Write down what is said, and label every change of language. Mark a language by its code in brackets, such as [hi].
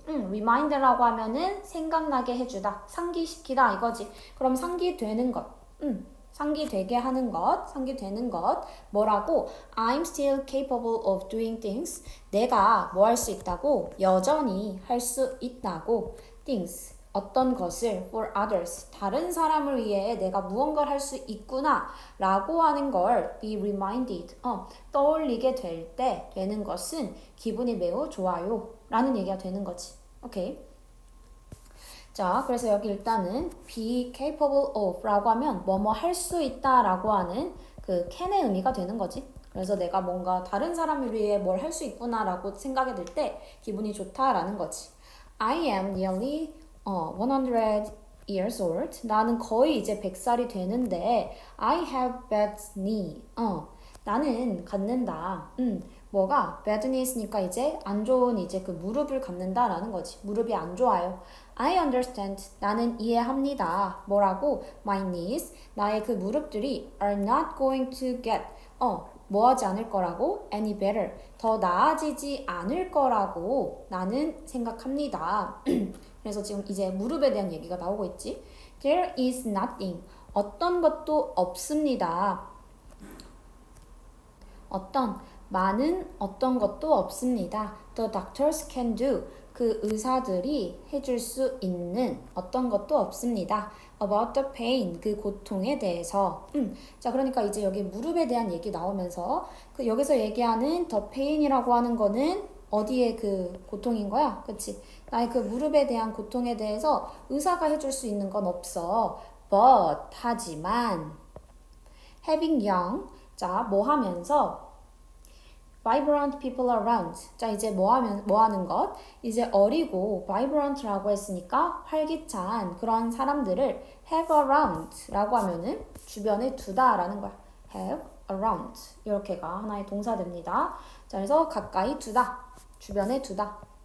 [ko] remind라고 하면은 생각나게 해주다, 상기시키다 이거지. 그럼 상기되는 것. 상기되게 하는 것, 상기되는 것. 뭐라고? [en] I'm still capable of doing things. [ko] 내가 뭐 할 수 있다고? 여전히 할 수 있다고. things. 어떤 것을 [en] for others. [ko] 다른 사람을 위해 내가 무언가를 할 수 있구나 라고 하는 걸 [en] be reminded. [ko] 떠올리게 될 때 되는 것은 기분이 매우 좋아요 라는 얘기가 되는 거지. 오케이. 자, 그래서 여기 일단은 be capable of 라고 하면 뭐뭐 할 수 있다 라고 하는 그 can의 의미가 되는 거지. 그래서 내가 뭔가 다른 사람을 위해 뭘 할 수 있구나 라고 생각이 들 때 기분이 좋다 라는 거지. [en] I am nearly 100 years old. [ko] 나는 거의 이제 100살이 되는데 [en] I have bad knee. [ko] 나는 갖는다. 뭐가 [en] bad knees [ko] 니까 이제 안 좋은 이제 그 무릎을 갖는다라는 거지. 무릎이 안 좋아요. [en] I understand. [ko] 나는 이해합니다. 뭐라고? [en] My knees. [ko] 나의 그 무릎들이 [en] are not going to get. [ko] 뭐 하지 않을 거라고? [en] Any better. [ko] 더 나아지지 않을 거라고 나는 생각합니다. 그래서 지금 이제 무릎에 대한 얘기가 나오고 있지. [en] There is nothing. [ko] 어떤 것도 없습니다. 많은 어떤 것도 없습니다. [en] The doctors can do. [ko] 그 의사들이 해줄 수 있는 어떤 것도 없습니다. [en] About the pain. [ko] 그 고통에 대해서. 자, 그러니까 이제 여기 무릎에 대한 얘기 나오면서 그 여기서 얘기하는 [en] the pain [ko] 이라고 하는 거는 어디에 그 고통인 거야? 그치? 나의 그 무릎에 대한 고통에 대해서 의사가 해줄 수 있는 건 없어. [en] But, 하지만 having young, [ko] 자, 뭐 하면서 [en] vibrant people around. [ko] 자, 이제 뭐 하는 것? 이제 어리고 vibrant라고 했으니까 활기찬 그런 사람들을 [en] have around [ko] 라고 하면은 주변에 두다라는 거야. [en] have around. [ko] 이렇게가 하나의 동사됩니다. 자, 그래서 가까이 두다. 주변에 두다.